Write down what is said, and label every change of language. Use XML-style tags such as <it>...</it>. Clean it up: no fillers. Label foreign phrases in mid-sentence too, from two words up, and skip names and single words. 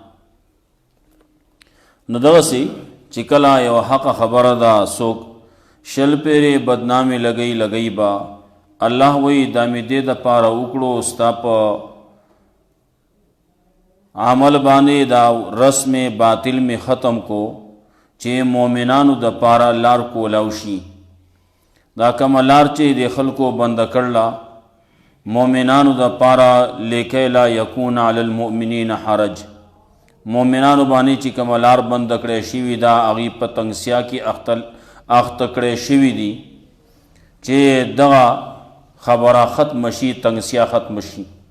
<ps>نو دغسې چې کله یو حق خبره ده څوک شل پیرې بدنامي لګئی با الله وی دا مې دې د پاره وکړو ستا په عمل باندې دا رسم باطل میں ختم کو چې مومنانو د پاره لار کولاو شي دا کوم لار چې د خلکو بند کړلا مومنانو د پاره لیکه</ps> <ar>لا یکون علی المؤمنین حرج</ar> <ps>مومنانو باندې چې کوم لار بند کړي شي دا اغي پتنګسیا کی اخت کړي شي دي چې دغه خبره ختم شي تنګسیا ختم شي</ps>